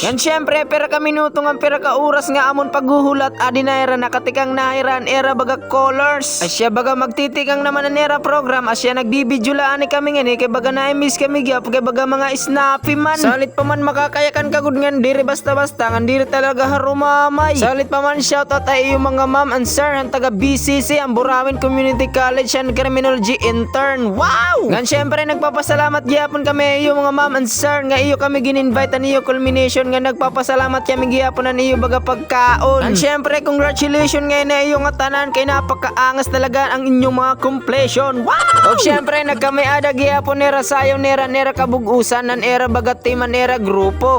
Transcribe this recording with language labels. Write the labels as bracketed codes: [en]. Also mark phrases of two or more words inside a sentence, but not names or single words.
[war] Yan syempre pera ka minuto nga pera ka oras nga amon paghuhulat adi na era nakatikang nairan era baga colors. Asya baga magtitikang naman an era program asya nagbibidyo laan kami nga ni kay baga na-miss kami gyap kay baga mga snappy man. Salit pa man makakayakan kagud ngan diri basta-basta ngan diri talaga harumamay. Salit pa man shoutout ay yung mga [en] ma'am and sir [war] ang taga BCC ang Burawin Community College [en] and Criminology intern. [war] Wow! Ngan syempre nagpapasalamat gyapon kami yung mga [en] ma'am and sir [war] nga iyo kami gin-invite niyo culmination nga nagpapasalamat kami gyapon na niyo baga pagkaon. Ngan syempre congratulations nga na iyo nga tanan kay napakaangas talaga ang inyong mga completion. Wow! Og syempre nagkamiada gyapon nera sayo nera kabugusan nan era baga team an era grupo.